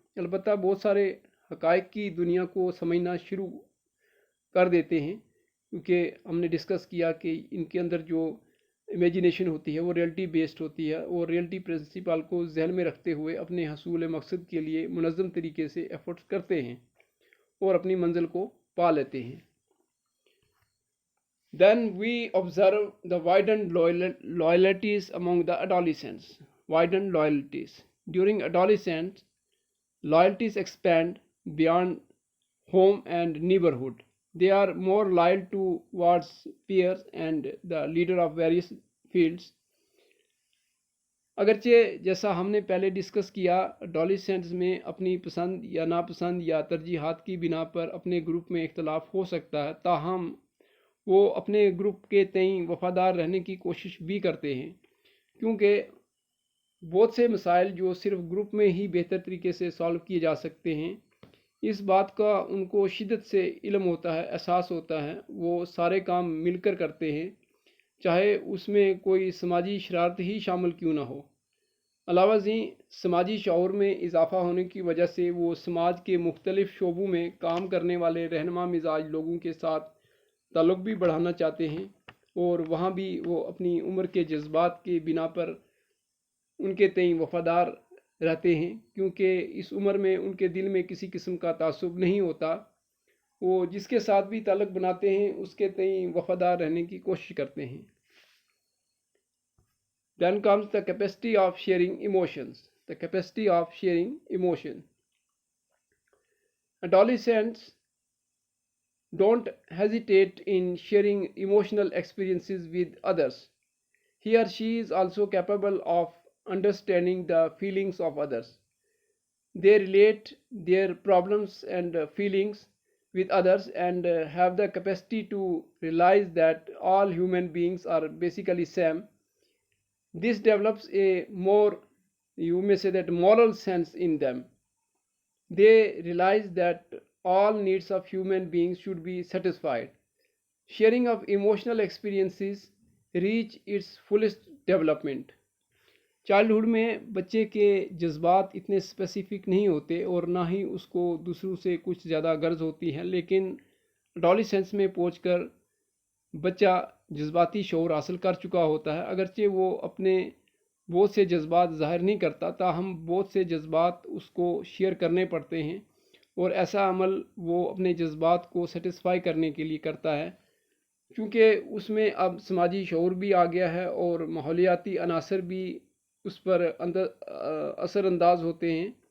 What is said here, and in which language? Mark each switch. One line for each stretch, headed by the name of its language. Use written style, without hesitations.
Urdu: البتہ بہت سارے حقائق کی دنیا کو سمجھنا شروع کر دیتے ہیں، کیونکہ ہم نے ڈسکس کیا کہ ان کے اندر جو امیجینیشن ہوتی ہے وہ ریئلٹی بیسڈ ہوتی ہے، اور ریئلٹی پرنسپل کو ذہن میں رکھتے ہوئے اپنے حصول مقصد کے لیے منظم طریقے سے ایفرٹس کرتے ہیں اور اپنی منزل کو پا لیتے ہیں.
English: Then we observe the widened loyalties among the adolescents. Widened loyalties. During adolescence, loyalties expand beyond home and neighborhood. They are more loyal towards peers and the leader of various fields.
Urdu: اگرچہ جیسا ہم نے پہلے discuss کیا، adolescents میں اپنی پسند یا ناپسند یا ترجیحات کی بنا پر اپنے گروپ میں اختلاف ہو سکتا ہے، تاہم وہ اپنے گروپ کے تئیں وفادار رہنے کی کوشش بھی کرتے ہیں، کیونکہ بہت سے مسائل جو صرف گروپ میں ہی بہتر طریقے سے سالو کیے جا سکتے ہیں، اس بات کا ان کو شدت سے علم ہوتا ہے، احساس ہوتا ہے. وہ سارے کام مل کر کرتے ہیں، چاہے اس میں کوئی سماجی شرارت ہی شامل کیوں نہ ہو. علاوہ ازیں سماجی شعور میں اضافہ ہونے کی وجہ سے وہ سماج کے مختلف شعبوں میں کام کرنے والے رہنما مزاج لوگوں کے ساتھ تعلق بھی بڑھانا چاہتے ہیں، اور وہاں بھی وہ اپنی عمر کے جذبات کے بنا پر ان کے تئیں وفادار رہتے ہیں، کیونکہ اس عمر میں ان کے دل میں کسی قسم کا تعصب نہیں ہوتا. وہ جس کے ساتھ بھی تعلق بناتے ہیں اس کے تئیں وفادار رہنے کی کوشش کرتے ہیں.
English: Then comes the capacity of sharing emotions. The capacity of sharing emotion. Adolescents don't hesitate in sharing emotional experiences with others. He or she is also capable of understanding the feelings of others. They relate their problems and feelings with others and have the capacity to realize that all human beings are basically same. This develops a more, you may say that, moral sense in them. They realize that all needs of human beings should be satisfied. Sharing of emotional experiences reach its fullest development.
Urdu: Childhood میں بچے کے جذبات اتنے specific نہیں ہوتے اور نہ ہی اس کو دوسروں سے کچھ زیادہ غرض ہوتی ہے، لیکن ایڈولیسنس میں پہنچ کر بچہ جذباتی شعور حاصل کر چکا ہوتا ہے. اگرچہ وہ اپنے بہت سے جذبات ظاہر نہیں کرتا، تاہم بہت سے جذبات اس کو شیئر کرنے پڑتے ہیں، اور ایسا عمل وہ اپنے جذبات کو سیٹسفائی کرنے کے لیے کرتا ہے، کیونکہ اس میں اب سماجی شعور بھی آ گیا ہے اور ماحولیاتی عناصر بھی اس پر اثر انداز ہوتے ہیں.